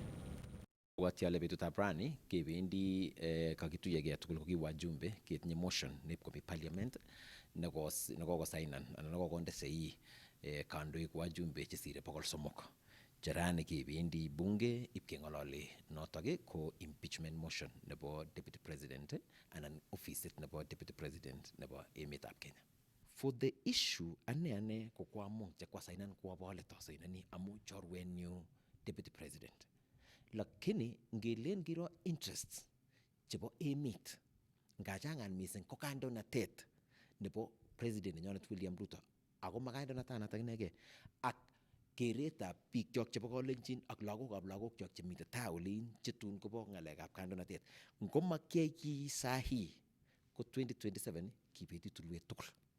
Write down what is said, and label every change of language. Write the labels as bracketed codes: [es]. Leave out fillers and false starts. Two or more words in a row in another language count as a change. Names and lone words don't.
[kln] Wati ale betutab rani kebendi kakituyegei tugul koki wajumbe ketinye motion nepkomi parliament nekokosainan anan nekokonde sei kandoik wajumbe chesire 300 cherani kebendi bunge ipkeng'olole notok ko [en] impeachment motion [kln] nebo [en] deputy president [kln] anan ofisit nebo deputy president nebo emetab Kenya. [en] For the issue [kln] ane ko kwamong chekwasainan kwabole tosainani amu chorwenyu [en] deputy president. [kln] Lakini ngelen kiro interests chebo emet ngachangan missing ko kandoinatet nebo president nenyonet William Ruto ako makandoinatanatak inegei ak keretab bikyok chebo Kalenjin ak lagokab lagokyok chemite taa olin chetun kobo ng'alekab kandoinatet ngomakyai ki sahi ko 2027 kibeti tulwet tugul.